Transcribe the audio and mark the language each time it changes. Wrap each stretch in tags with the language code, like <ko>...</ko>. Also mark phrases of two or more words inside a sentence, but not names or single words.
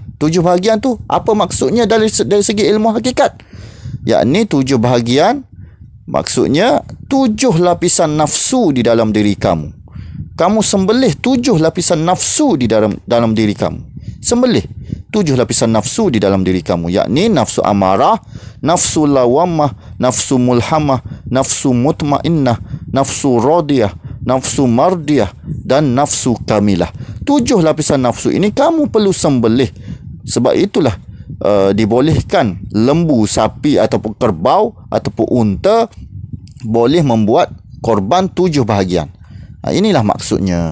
<ms>7 bahagian tu apa maksudnya dari segi ilmu hakikat? Yakni 7 bahagian maksudnya 7 lapisan nafsu di dalam diri kamu. Kamu sembelih 7 lapisan nafsu di dalam diri kamu. Sembelih 7 lapisan nafsu di dalam diri kamu, yakni nafsu amarah, nafsu lawamah, nafsu mulhamah, nafsu mutmainnah, nafsu radiyah, nafsu mardiyah dan nafsu kamilah. 7 lapisan nafsu ini kamu perlu sembelih. Sebab itulah dibolehkan lembu, sapi ataupun kerbau ataupun unta boleh membuat korban 7 bahagian. Inilah maksudnya.</ms>